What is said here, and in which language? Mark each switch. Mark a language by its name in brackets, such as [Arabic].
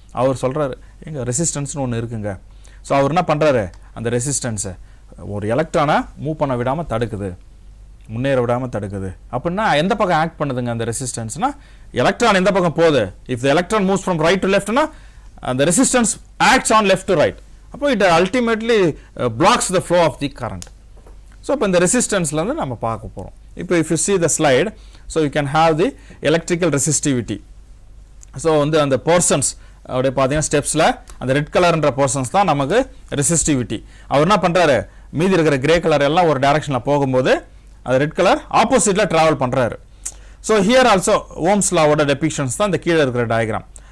[Tamil] அவர் சொல்கிறாரு, எங்கள் ரெசிஸ்டன்ஸ்னு ஒன்று இருக்குங்க. ஸோ அவர் என்ன பண்ணுறாரு, அந்த ரெசிஸ்டன்ஸை ஒரு எலக்ட்ரானை மூவ் பண்ண விடாமல் தடுக்குது, முன்னேற விடாமல் தடுக்குது. அப்படின்னா எந்த பக்கம் ஆக்ட் பண்ணுதுங்க அந்த ரெசிஸ்டன்ஸ்னால், எலக்ட்ரான் எந்த பக்கம் போகுது, [English] If the electron moves from right to லெஃப்ட்னா அந்த resistance acts on left to right. அப்போ it ultimately blocks the flow of the current. So [Tamil] இப்போ இந்த ரெசிஸ்டன்ஸ்லேருந்து நம்ம பார்க்க போகிறோம். [English] இப்போ if you see the slide, so you can have the electrical resistivity. [Tamil] So வந்து அந்த போர்ஷன்ஸ் அப்படியே பார்த்தீங்கன்னா ஸ்டெப்ஸில் அந்த ரெட் கலர்ன்ற போர்ஷன்ஸ் தான் நமக்கு ரெசிஸ்டிவிட்டி. அவர் என்ன பண்ணுறாரு, மீதி இருக்கிற கிரே கலர் எல்லாம் ஒரு டைரக்ஷனில் போகும்போது அது ரெட் கலர் ஆப்போசிட்டில் ட்ராவல் பண்ணுறாரு. ஸோ ஹியர் ஆல்சோ ஓம்ஸ் லாவோட டெபிக்ஷன்ஸ் தான் இந்த கீழே இருக்கிற டயக்ராம்.